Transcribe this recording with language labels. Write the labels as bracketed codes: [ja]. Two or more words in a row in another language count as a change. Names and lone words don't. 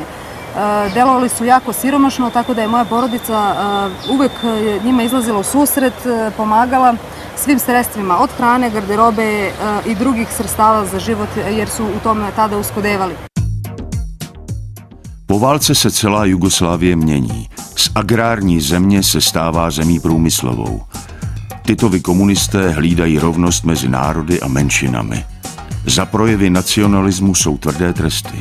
[sr] Delovali su jako siromašno, tako da je moja porodica uvek njima izlazila u susret, pomagala svim sredstvima, od hrane, garderobe i drugih sredstava za život jer su u tome tada uskudevali. [cs] Po válce se celá Jugoslávie mění. Z agrární země se stává zemí průmyslovou. Titovi komunisté hlídají rovnost mezi národy a menšinami. Za projevy nacionalismu jsou tvrdé tresty.